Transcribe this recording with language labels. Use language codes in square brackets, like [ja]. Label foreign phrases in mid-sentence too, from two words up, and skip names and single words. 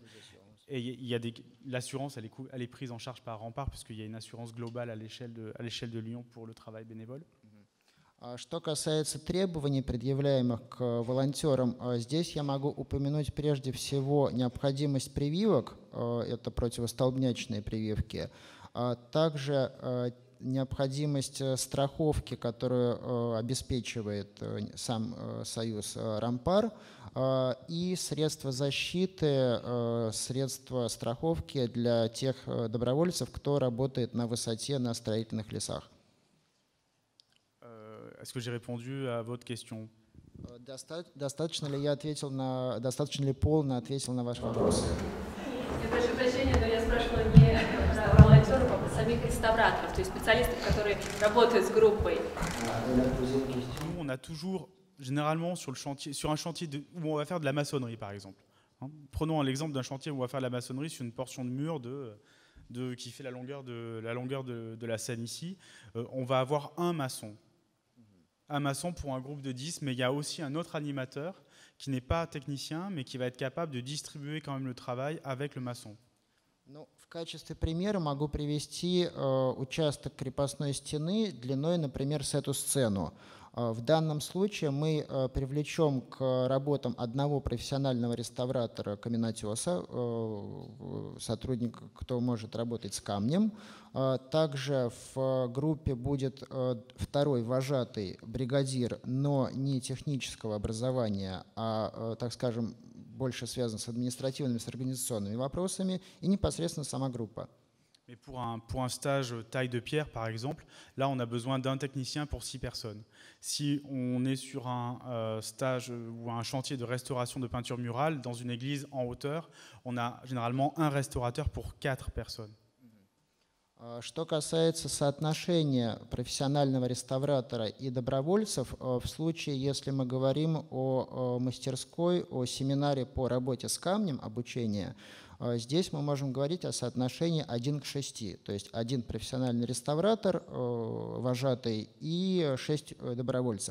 [fr] Et l'assurance, elle est prise en charge par Rempart, puisqu'il y a une assurance globale à l'échelle de Lyon pour le travail bénévole. [ru] Что касается требований, предъявляемых к волонтерам, здесь я могу упомянуть прежде всего необходимость прививок, это противостолбнячные прививки, также необходимость страховки, которую обеспечивает сам союз Рампар, и средства защиты, средства страховки для тех добровольцев, кто работает на высоте на строительных лесах. [fr] Est-ce que j'ai répondu à votre question? [ru] Достаточно ли полно ответил на ваш вопрос? Я прошу прощения, но я спрашивала не про волонтеров, а про самих реставраторов, то есть специалистов, которые работают с группой. [fr] Nous, on a toujours, généralement, sur un chantier où on va faire de la maçonnerie, par exemple. Prenons l'exemple d'un chantier où on va faire de la maçonnerie sur une portion de mur qui fait la longueur de la scène ici. On va avoir un maçon pour un groupe de 10, mais il y a aussi un autre animateur qui n'est pas technicien, mais qui va être capable de distribuer quand même le travail avec le maçon. [ru] В качестве примера могу привести участок крепостной стены длиной, например, с эту сцену. В данном случае мы привлечем к работам одного профессионального реставратора каменотеса, сотрудника, кто может работать с камнем. Также в группе будет второй вожатый бригадир, но не технического образования, а, так скажем, больше связан с административными, с организационными вопросами, и непосредственно сама группа. [fr] Mais pour un stage taille de pierre, par exemple, là, on a besoin d'un technicien pour 6 personnes. Si on est sur un stage ou un chantier de restauration de peinture murale dans une église en hauteur, on a généralement un restaurateur pour 4 personnes. [ru] Что касается соотношения профессионального реставратора и добровольцев, в случае, если мы говорим о мастерской, о семинаре по работе с камнем, обучение, здесь мы можем говорить о соотношении 1 к 6, то есть 1 профессиональный реставратор, вожатый, и 6 добровольцев.